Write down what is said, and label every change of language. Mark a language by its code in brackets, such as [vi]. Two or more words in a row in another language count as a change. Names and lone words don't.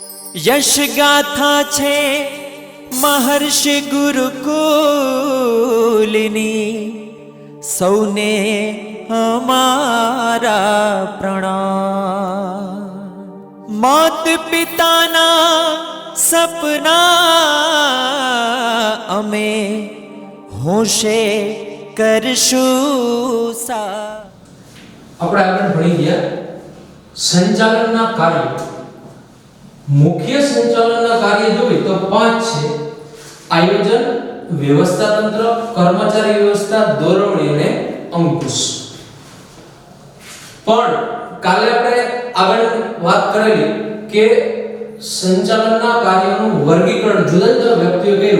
[gu] યશ ગાથા છે મહર્ષિ ગુરુકુળની સૌને હમારા પ્રણામ। માત પિતાના સપના અમે હોંશે કરશું સા। આપણે આગળ ભણી ગયા સંચાલનના કાર્ય। મુખ્ય સંચાલનના કાર્ય જોઈએ તો 5 છે: આયોજન, વ્યવસ્થા તંત્ર, કર્મચારી વ્યવસ્થા, દોરવણી અને અંકુશ। પણ કાલે આપણે આગળ વાત કરેલી કે સંચાલનના કાર્યનું વર્ગીકરણ જુદા જુદા વ્યક્તિઓ કર્યું।